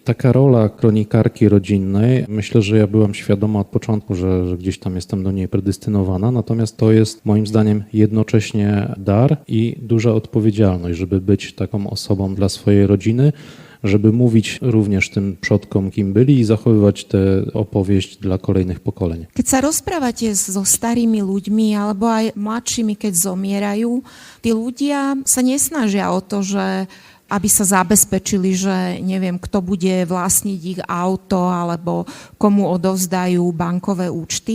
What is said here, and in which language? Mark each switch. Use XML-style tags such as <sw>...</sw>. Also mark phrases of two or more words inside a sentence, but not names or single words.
<pl>Taka rola kronikarki rodzinnej, myślę, że ja byłam świadoma od początku, że gdzieś tam jestem do niej predestynowana, natomiast to jest moim zdaniem jednocześnie dar i duża odpowiedzialność, żeby być taką osobą dla swojej rodziny, żeby mówić również tym przodkom, kim byli i zachowywać tę opowieść dla kolejnych pokoleń.</pl> <sk>Keď sa rozprávate so starými ľuďmi alebo aj mladšími, keď zomierajú, tí ľudia sa nesnažia o to, že aby sa zabezpečili, že neviem, kto bude vlastniť ich auto alebo komu odovzdajú bankové účty.</sk>